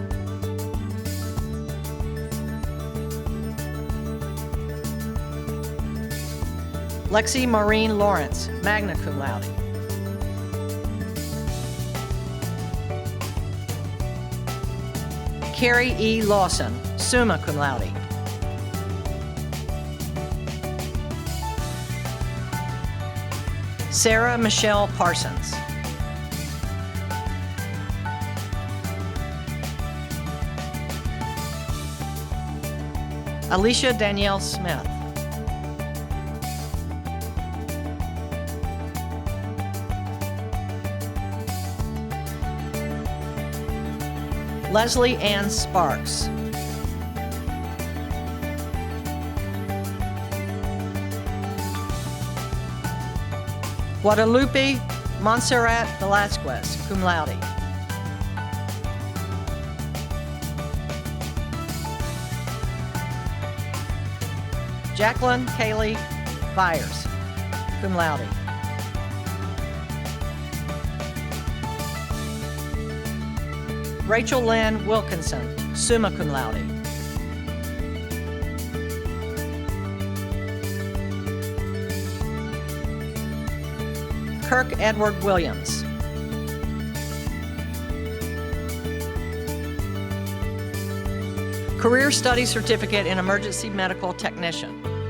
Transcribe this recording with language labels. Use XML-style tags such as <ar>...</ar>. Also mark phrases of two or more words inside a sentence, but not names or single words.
<en>Lexi Maureen Lawrence,</en> <la>magna cum laude.</la> <en>Carrie E.</en> <la>Lawson, summa cum laude.</la> <en>Sarah Michelle Parsons. Alicia Danielle Smith. Leslie Ann Sparks. Guadalupe Montserrat Velasquez,</en> <la>cum laude.</la> <en>Jacqueline Kaylee Byers,</en> <la>cum laude.</la> <en>Rachel Lynn Wilkinson,</en> <la>summa cum laude.</la> <en>Kirk Edward Williams. Career Study Certificate in Emergency Medical Technician.</en>